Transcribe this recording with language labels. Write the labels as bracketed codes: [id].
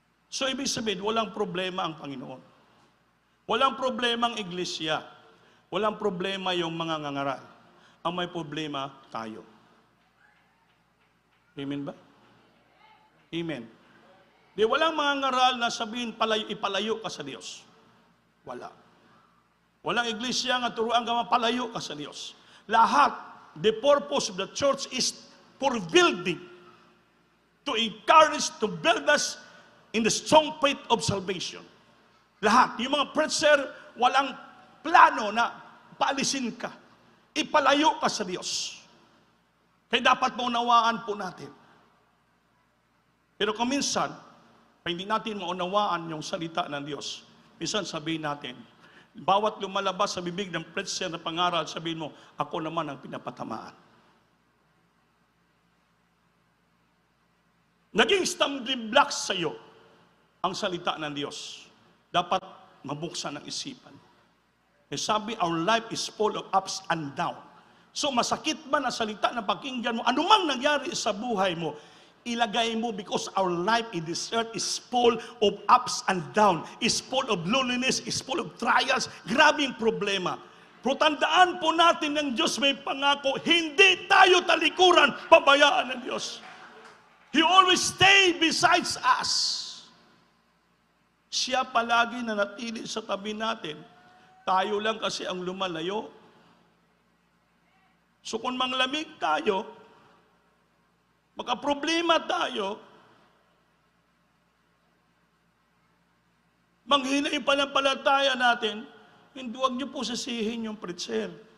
[tl] So ibig sabihin, walang problema ang Panginoon. Walang problema ang iglesia. Walang problema yung mga ngangaral. Ang may problema, tayo. Amen ba? Amen. Di walang mga ngaral na sabihin, ipalayo ka sa Diyos. Wala. Walang iglesia nga turuan ka mapalayo ka sa Diyos. Lahat, [en] the purpose of the church is for building, to encourage, to build us in the strong faith of salvation. [tl] Lahat, yung mga preacher, walang plano na paalisin ka. Ipalayo ka sa Diyos. Kaya dapat maunawaan po natin. Pero kung minsan, hindi natin maunawaan yung salita ng Diyos, minsan sabihin natin, bawat lumalabas sa bibig ng preacher na pangaral, sabihin mo, ako naman ang pinapatamaan. Naging stumbling block sa iyo ang salita ng Diyos. Dapat mabuksan ang isipan. Eh sabi, our life is full of ups and down. So masakit man ang salita na pakinggan mo, anumang nangyari sa buhay mo, ilagay mo, [en] because our life in this earth is full of ups and down, is full of loneliness, is full of trials, [tl] grabing problema. Pero tandaan po natin ng Diyos may pangako, hindi tayo talikuran, pabayaan ng Diyos. [en] He always stay besides us. [tl] Siya palagi na natili sa tabi natin. Tayo lang kasi ang lumalayo. So kung manglamig tayo, magka-problema tayo, manghina yung panampalataya natin, hindi, huwag niyo po sisihin yung preacher.